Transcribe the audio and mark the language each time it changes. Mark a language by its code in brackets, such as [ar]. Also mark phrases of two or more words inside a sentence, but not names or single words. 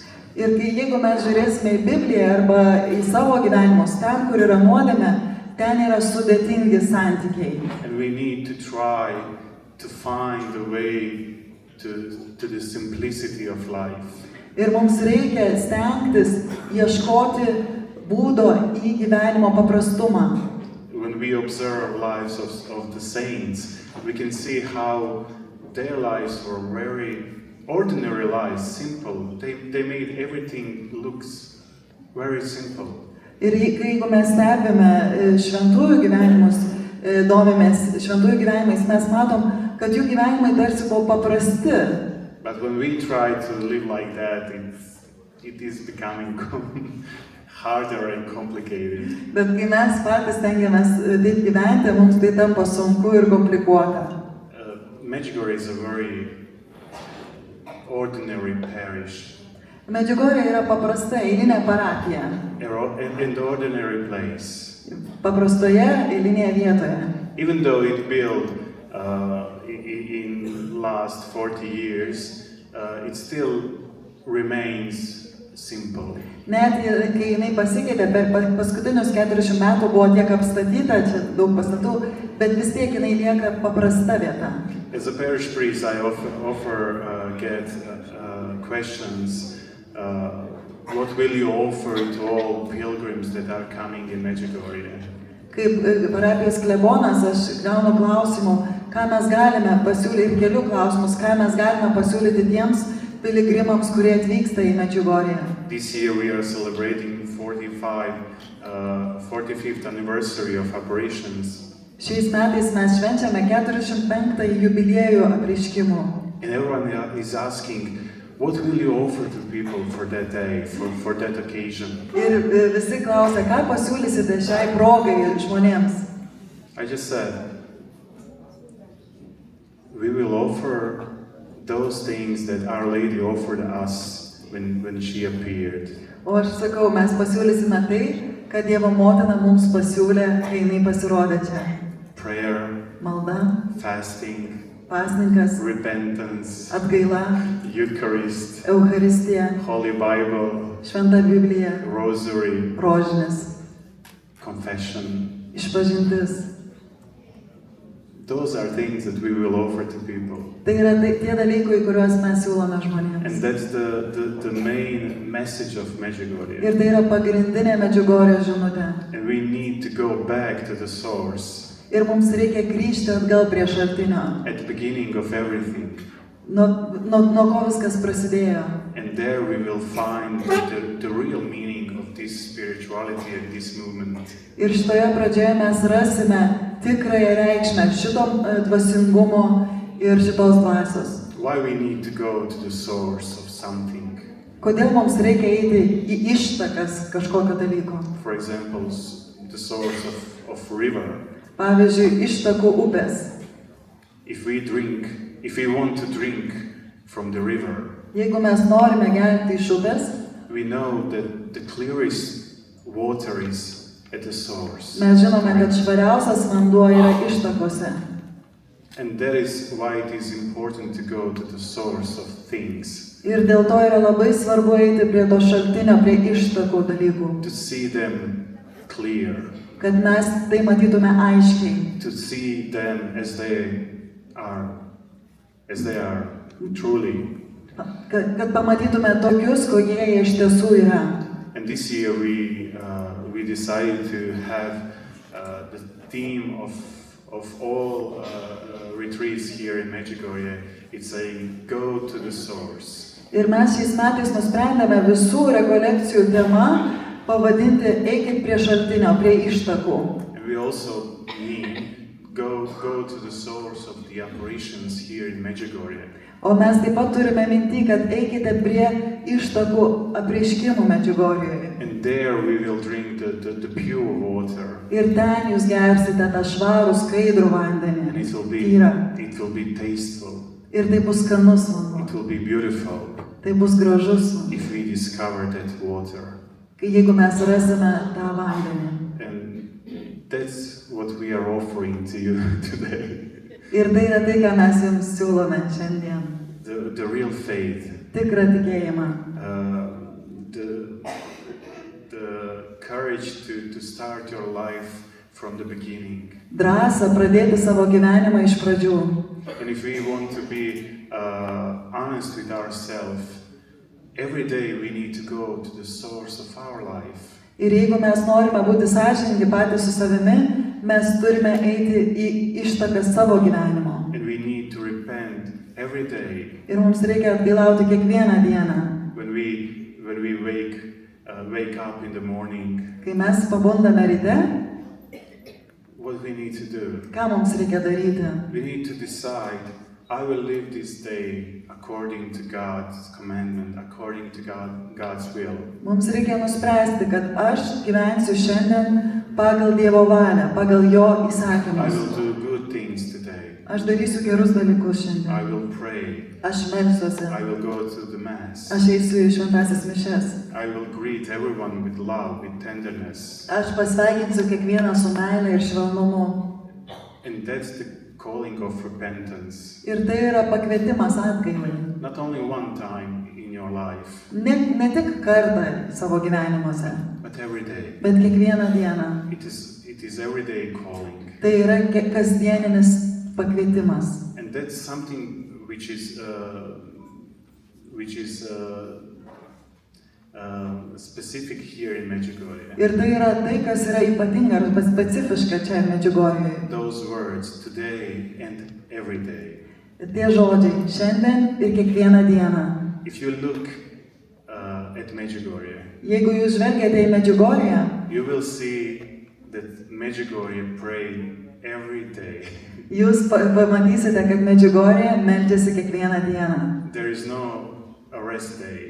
[lt] Ir jeigu mes žiūrėsime į Bibliją arba į savo gyvenimus, ten, kur yra nuodėmė, ten yra sudėtingi santykiai. [en] And we need to try to find a way to the simplicity of life. [lt] Ir mums reikia stengtis ieškoti būdo į gyvenimo paprastumą. [en] When we observe lives of the saints, we can see how their lives were very ordinary lives, simple. They made everything looks very simple. [lt] Ir jeigu mes stebime šventųjų gyvenimus, domimės šventųjų gyvenimais, mes matom, kad jų gyvenimai tarsi buvo paprasti. [en] But when we try to live like that, it is becoming harder and complicated. [lt] Bet kai mes patys stengiamės taip gyventi, mums tai tampa sunku ir komplikuota. [en] Medjugorje is a very ordinary parish. [lt] Medžiugorje yra paprasta eilinė parapija. [en] An ordinary place. [lt] Paprastoje eilinėje vietoje. [en] Even though it built in last 40 years, it still remains simple. [lt] Net kai jinai pasikeitė, per paskutinius 40 metų buvo tiek apstatyta, čia daug pastatų, bet vis tiek jinai lieka paprasta vieta. [en] As a parish priest, I get questions. What will you offer to all pilgrims that are coming in Medjugorje? [lt] Kaip parapijos klebonas, aš gaunu klausimų, ką mes galime pasiūlyti, ir kelių klausimus, ką mes galime pasiūlyti tiems piligrimams, kurie atvyksta į Medjugorję. [en] This year we are celebrating 45th anniversary of apparitions. [lt] Šiais metais mes švenčiame 45-ąjį jubiliejų apreiškimų. [en] And everyone is asking, what will you offer to people for that day, for that occasion? [lt] Ir visi klausia, ką pasiūlysite šiai progai žmonėms. [en] I just said, we will offer those things that Our Lady offered us when she appeared. [lt] O aš sakau, mes pasiūlysime tai, kad Dievo motina mums pasiūlė, kai jinai pasirodė čia. [en] Prayer, [lt] Malda, [en] fasting, [lt] pasninkas, [en] repentance, [lt] atgaila, [en] Eucharist, [lt] Eucharistija, [en] Holy Bible, [lt] Šventa Biblija, [en] Rosary, [lt] rožinis, [en] confession. [lt] išpažintis. [en] Those are things that we will offer to people. [lt] Tai yra tie dalykai, kuriuos mes siūlome žmonėms. [en] And that's the main message of Medjugorje. [lt] Ir tai yra pagrindinė Medžiugorjės žinutė. [en] And we need to go back to the source. [lt] Ir mums reikia grįžti atgal prie šaltinio. [en] At the beginning of everything. [lt] Nuo ko viskas prasidėjo. [en] And there we will find the real meaning of this spirituality and this movement. [lt] Ir šitoje pradžioje mes rasime tikrąją reikšmę šito dvasingumo ir šitos dvasios. [en] Why we need to go to the source of something? [lt] Kodėl mums reikia eiti į ištakas kažkokio dalyko? [en] For example, the source of river. [lt] Pavyzdžiui, ištakų upės. [en] If we want to drink from the river, [lt] Jeigu mes norime gerti iš upės, [en] we know that the clearest water is at the source. [lt] mes žinome, kad švariausias vanduo yra ištakose. [en] And that is why it is important to go to the source of things. [lt] Ir dėl to yra labai svarbu eiti prie to šaltinio, prie ištakų dalykų. [en] To see them clear. [lt] Kad mes tai matytume aiškiai. [en] To see them as they are truly. [lt] Kad pamatytume tokius, kokie jie iš tiesų yra. [en] And this year we decided to have the theme of all retreats here in Medjugorje. It's saying, go to the source. [lt] Ir mes šiais metais nusprendėme visų rekolekcijų tema pavadinti eikit prie šaltinio, prie ištakų. [en] And we also mean go to the source of the apparitions here in Medjugorje. [lt] O mes taip pat turime minty, kad eikite prie ištakų apreiškimų Medžiugorjoje. [en] And there we will drink the pure water. [lt] Ir ten jūs gersite tą švarų, skaidrų vandenį. [en] And it will be tasteful. [lt] Ir tai bus skanus vanduo. [en] It will be beautiful [lt] Tai bus gražus vanduo. [en] if we discover that water. [lt] Jeigu mes rasime tą vandenį. [en] And that's what we are offering to you today. [lt] Ir tai yra tai, ką mes jums siūlome šiandien. [en] The real faith. [lt] Tikrą tikėjimą. [en] The courage to start your life from the beginning. [lt] Drąsą pradėti savo gyvenimą iš pradžių. [en] And if we want to be honest with ourselves, every day we need to go to the source of our life. [lt] Ir jeigu mes norime būti sąžiningi patys su savimi, mes turime eiti į ištaką savo gyvenimo. [en] And we need to repent every day. [lt] Ir mums reikia atgailauti kiekvieną dieną. [en] When we wake up in the morning, [lt] Kai mes pabundame ryte, [en] what we need to do? [lt] ką mums reikia daryti? [en] We need to decide, I will live this day according to God's commandment, according to God's will. [lt] Mums reikia nuspręsti, kad aš gyvensiu šiandien pagal Dievo valią, pagal Jo [en] I [lt] įsakymus. [en] will do good things today. [lt] Aš darysiu gerus dalykus [en] I [lt] šiandien. [en] will pray. [lt] Aš melsiuosi. [en] I will go to the mass. [lt] Aš eisiu į šventąsias mišias. [en] I will greet everyone with love, with tenderness. [lt] Aš pasveikinsiu kiekvieną su meile ir švelnumu. [en] And that's the calling of repentance. [lt] Ir tai yra pakvietimas atgailai. [en] Not only one time in your life, [lt] Ne tik kartą savo gyvenimuose, [en] but every day. [lt] bet kiekvieną dieną. [en] It is everyday calling. [lt] Tai yra kasdieninis pakvietimas. [en] And that's something which is specific here in Medjugorje. [lt] Ir tai yra tai, kas yra ypatinga arba specifiška čia Medžiugorjėje. [en] Those words, today and every day. [lt] Tie žodžiai šiandien ir kiekvieną dieną. [en] If you look at Medjugorje, [lt] Jeigu jūs žvelgiate į Medžiugorję, [en] you will see that Medjugorje pray every day. [lt] jūs pamatysite, kad Medžiugorjė meldžiasi kiekvieną dieną. [en] There is no rest day.